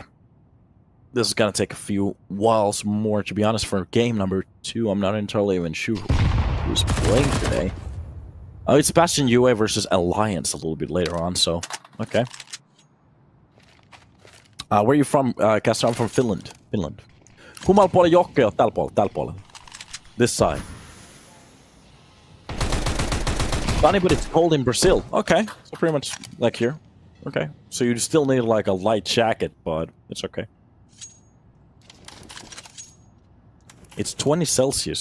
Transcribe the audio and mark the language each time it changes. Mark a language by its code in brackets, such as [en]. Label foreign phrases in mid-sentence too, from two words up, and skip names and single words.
[en] This is gonna take a few whiles more, to be honest, for game number 2. I'm not entirely even sure who's playing today. Oh, it's Bastion UA versus Alliance a little bit later on, so, okay. Where are you from, Castor? I'm from Finland. [fi] Kummalla puolella jokkeja? Tällä puolella. [en] This side. Funny, but it's cold in Brazil. Okay, so pretty much like here. Okay, so you still need like a light jacket, but it's okay. It's 20 Celsius.